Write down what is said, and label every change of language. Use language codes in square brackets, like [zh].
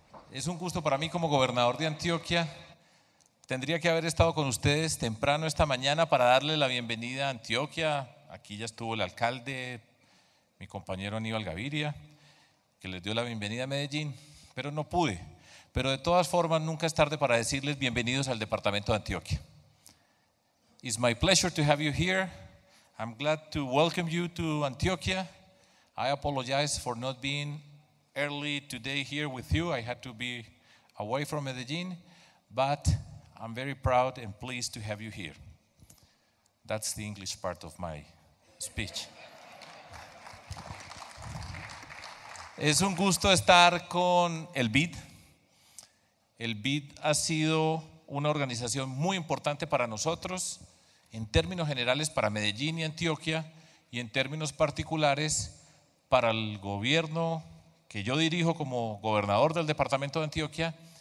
[es] Es un gusto para mí como gobernador de Antioquia. Tendría que haber estado con ustedes temprano esta mañana para darle la bienvenida a Antioquia. Aquí ya estuvo el alcalde, mi compañero Aníbal Gaviria, que les dio la bienvenida a Medellín, pero no pude. Pero de todas formas, nunca es tarde para decirles bienvenidos al departamento de Antioquia. [en] It's my pleasure to have you here. I'm glad to welcome you to Antioquia. I apologize for not being early today here with you. I had to be away from Medellín, but I'm very proud and pleased to have you here. That's the English part of my speech. [es] Es un gusto estar con el BID. El BID ha sido una organización muy importante para nosotros, en términos generales para Medellín y Antioquia, y en términos particulares para el gobierno que yo dirijo como gobernador del departamento de Antioquia